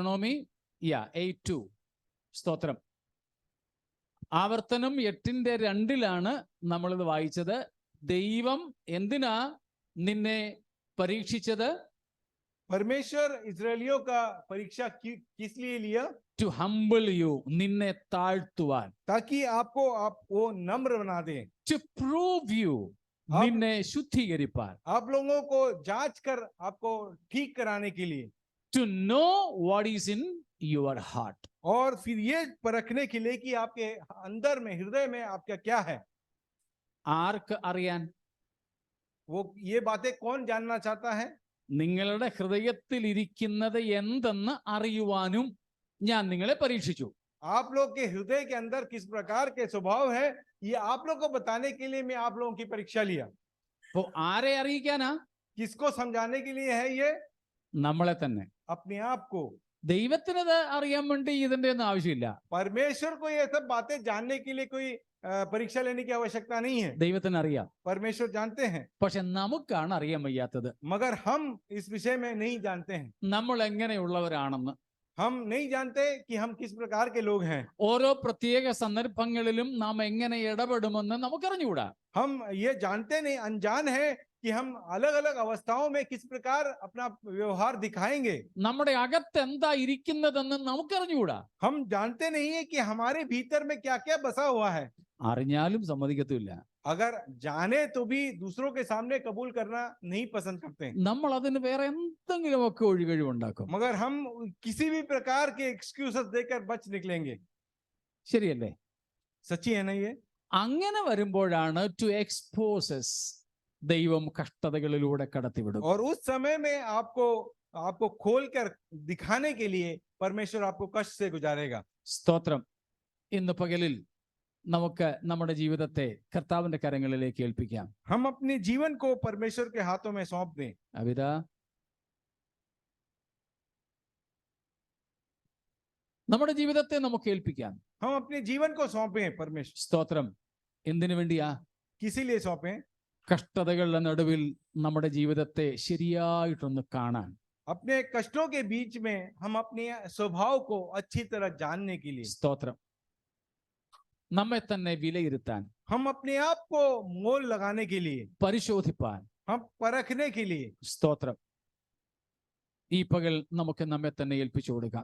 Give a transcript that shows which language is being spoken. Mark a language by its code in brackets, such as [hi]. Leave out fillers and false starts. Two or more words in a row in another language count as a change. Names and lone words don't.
[ml] ഡ്യൂട്ടറോണമി 8:2. സ്തോത്രം. ആവർത്തനം 8:2 നമ്മളിത് വായിച്ചത്. ദൈവം എന്തിനാ നിന്നെ പരീക്ഷിച്ചത്? [hi] परमेश्वर इजरायलियों का परीक्षा किस लिए लिया? [en] To humble you, [ml] നിന്നെ താഴ്ത്തുവാൻ. [hi] ताकि आपको आप वो नम्र बना दे, [en] To prove you, [ml] നിന്നെ ശുദ്ധീകരിപ്പാൻ. [hi] आप लोगों को जांच कर आपको ठीक कराने के लिए, [en] To know what is in your heart. [hi] और फिर ये परखने के लिए कि आपके अंदर में, हृदय में आपका क्या है. [ml] ആർക്ക് അറിയാൻ? [hi] वो ये बातें कौन जानना चाहता है? [ml] നിങ്ങളുടെ ഹൃദയത്തിൽ ഇരിക്കുന്നത് എന്തെന്ന് അറിയുവാനും ഞാൻ നിങ്ങളെ പരീക്ഷിച്ചു. [hi] आप लोग के हृदय के अंदर किस प्रकार के स्वभाव है, ये आप लोग को बताने के लिए मैं आप लोगों की परीक्षा लिया. [ml] അപ്പോ ആരെ അറിയിക്കാനാ? [hi] किसको समझाने के लिए है ये? [ml] നമ്മളെ തന്നെ. [hi] अपने आप को. [ml] ദൈവത്തിനത് അറിയാൻ വേണ്ടി ഇതിന്റെ ഒന്നും ആവശ്യമില്ല. [hi] परमेश्वर को ये सब बातें जानने के लिए कोई परीक्षा लेने की आवश्यकता नहीं है. [ml] ദൈവത്തിന് അറിയാം. [hi] परमेश्वर जानते हैं, [ml] പക്ഷെ നമുക്കാണ് അറിയാൻ വയ്യാത്തത്. [hi] मगर हम इस विषय में नहीं जानते हैं. [ml] നമ്മൾ എങ്ങനെയുള്ളവരാണെന്ന്. [hi] हम नहीं जानते कि हम किस प्रकार के लोग हैं. [ml] ഓരോ പ്രത്യേക സന്ദർഭങ്ങളിലും നാം എങ്ങനെ ഇടപെടുമെന്ന് നമുക്കറിഞ്ഞുകൂടാ. [hi] हम ये जानते नहीं, अनजान है कि हम अलग अलग अवस्थाओं में किस प्रकार अपना व्यवहार दिखाएंगे. [ml] നമ്മുടെ അകത്ത് എന്താ ഇരിക്കുന്നതെന്ന് നമുക്കറിഞ്ഞുകൂടാ. [hi] हम जानते नहीं है कि हमारे भीतर में क्या क्या बसा हुआ है. [ml] അറിഞ്ഞാലും സമ്മതിക്കത്തില്ല. [hi] अगर जाने तो भी दूसरों के सामने कबूल करना नहीं पसंद करते हैं. [ml] നമ്മൾ അതിന് വേറെ എന്തെങ്കിലുമൊക്കെ ഒഴികഴിവുണ്ടാക്കും. [hi] मगर हम किसी भी प्रकार के एक्सक्यूजेस देकर बच निकलेंगे. [ml] ശരിയല്ലേ? [hi] सच्ची है ना ये? [ml] അങ്ങനെ വരുമ്പോഴാണ് [en] to exposes [ml] ദൈവം കഷ്ടതകളിലൂടെ കടത്തിവിടും. [hi] और उस समय में आपको खोल कर दिखाने के लिए परमेश्वर आपको कष्ट से गुजारेगा. [ml] സ്തോത്രം. ഇന്ന് പകലിൽ നമുക്ക് നമ്മുടെ ജീവിതത്തെ കർത്താവിന്റെ കരങ്ങളിലേക്ക് ഏൽപ്പിക്കാം. [hi] हम अपने जीवन को परमेश्वर के हाथों में सौंप दें. [ml] അവിത നമ്മുടെ ജീവിതത്തെ നമുക്ക് ഏൽപ്പിക്കാം. [hi] हम अपने जीवन को सौंपें परमेश्वर. [ml] സ്തോത്രം. എന്തിനു വേണ്ടിയാ? [hi] किसी लिए सौंपें? [ml] കഷ്ടതകളുടെ നടുവിൽ നമ്മുടെ ജീവിതത്തെ ശരിയായിട്ടൊന്ന് കാണാൻ. [hi] अपने कष्टों के बीच में हम अपने स्वभाव को अच्छी तरह जानने के लिए. [ml] സ്തോത്രം. നമ്മെ തന്നെ വിലയിരുത്താൻ, [hi] हम अपने आप को मोल लगाने के लिए, [ml] പരിശോധിപ്പാൻ, [hi] हम परखने के लिए. [ml] സ്തോത്രം. ഈ പകൽ നമുക്ക് നമ്മെ തന്നെ ഏൽപ്പിച്ചു കൊടുക്കാം.